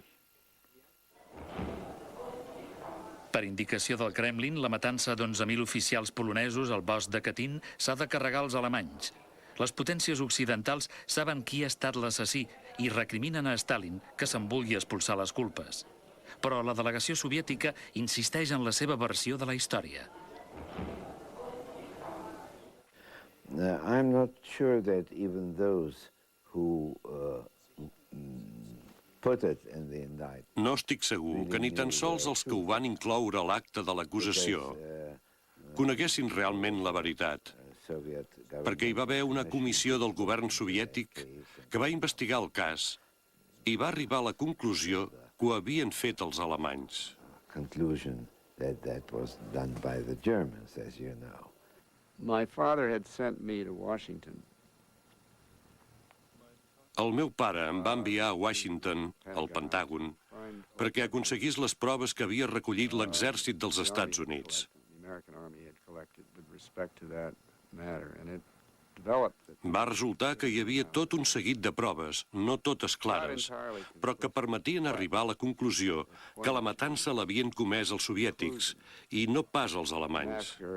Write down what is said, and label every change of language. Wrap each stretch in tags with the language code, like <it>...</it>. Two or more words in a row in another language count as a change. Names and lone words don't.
<ca>Per indicació del Kremlin, la matança d'11.000 oficials polonesos al bosc de Katyn s'ha de carregar als alemanys. Les potències occidentals saben qui ha estat l'assassí i recriminen a Stalin que se'n vulgui expulsar les culpes. Però la delegació soviètica insisteix en la seva versió de la història.</ca> <en>I'm not sure that even those who put it in the indictment.</en> <ca>No estic segur que ni tan sols els que ho van incloure a l'acte de l'acusació coneguessin realment la veritat, perquè hi va haver una comissió del govern soviètic que va investigar el cas i va arribar a la conclusió que ho havien fet els alemanys.</ca> <en>Conclusion that was done by the Germans, as you know. My father had sent me to Washington.</en> <ca>El meu pare em va enviar a Washington, al Pentàgon, perquè aconseguís les proves que havia recollit l'exèrcit dels Estats Units. Va resultar que hi havia tot un seguit de proves, no totes clares, però que permetien arribar a la conclusió que la matança l'havien comès els soviètics i no pas els alemanys.</ca>